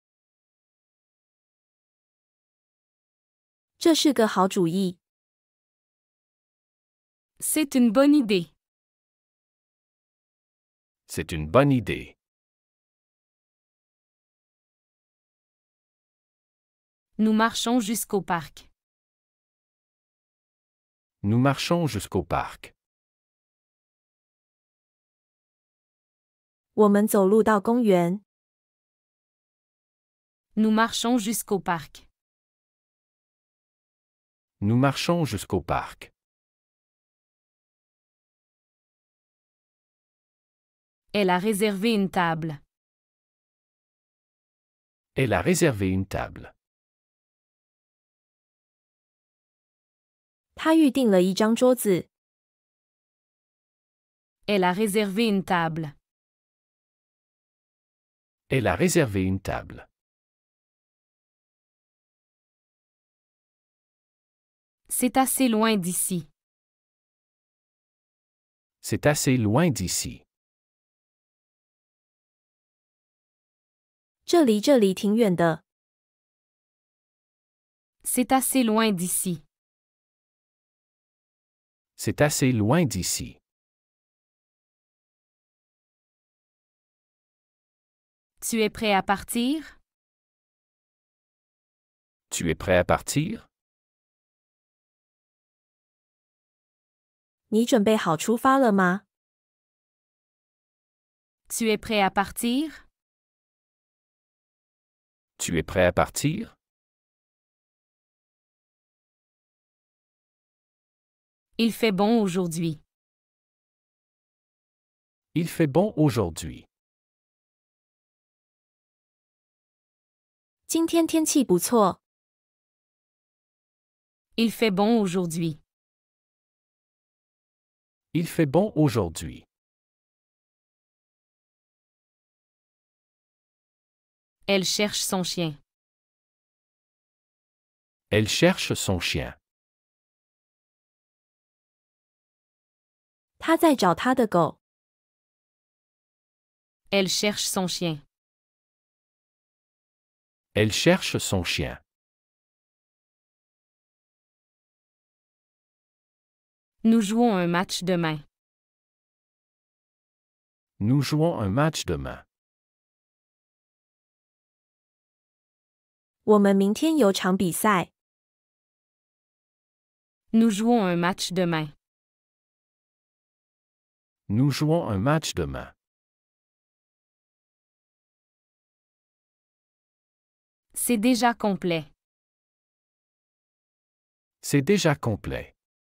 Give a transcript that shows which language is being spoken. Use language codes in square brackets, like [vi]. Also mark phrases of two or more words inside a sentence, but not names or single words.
[zh] 这是个好主意。 [fr] C'est une bonne idée. C'est une bonne idée. Nous marchons jusqu'au parc. Nous marchons jusqu'au parc. [zh] 我们走路到公园。 [fr] Nous marchons jusqu'au parc. Nous marchons jusqu'au parc. Elle a réservé une table. Elle a réservé une table. [zh] 他预订了一张桌子。 [fr] Elle a réservé une table. Elle a réservé une table. C'est assez loin d'ici. C'est assez loin d'ici. [zh] 这里挺远的。 [fr] C'est assez loin d'ici. C'est assez loin d'ici. Tu es prêt à partir? Tu es prêt à partir? [zh] 你准备好出发了吗？ [fr] Tu es prêt à partir? Tu es prêt à partir? Il fait bon aujourd'hui. Il fait bon aujourd'hui. [zh] 今天天气不错。 [fr] Il fait bon aujourd'hui. Il fait bon aujourd'hui. Elle cherche son chien. Elle cherche son chien. [zh] 他在找他的狗。 [fr] Elle cherche son chien. Elle cherche son chien. Nous jouons un match demain. Nous jouons un match demain. [zh] 我们明天有场比赛。 [fr] Nous jouons un match demain. Nous jouons un match demain. C'est déjà complet. C'est déjà complet.